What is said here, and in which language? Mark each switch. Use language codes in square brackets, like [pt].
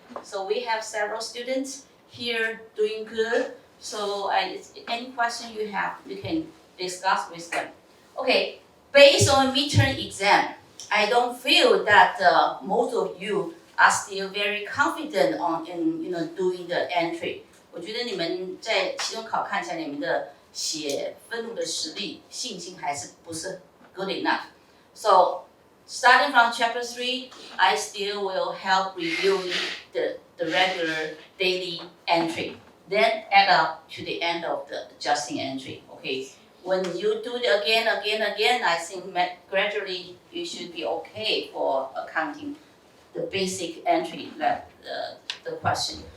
[en] So we have several students here doing good. So any question you have, you can discuss with them. Okay, based on midterm exam, I don't feel that most of you are still very confident in doing the entry. [zh] 我觉得你们在期中考看起来，你们的写分录的实力信心还是不是 [en] good enough. So starting from chapter 3, I still will help reviewing the regular daily entry, then add up to the end of the adjusting entry. Okay, when you do it again, I think gradually you should be okay for accounting the basic entry, the question.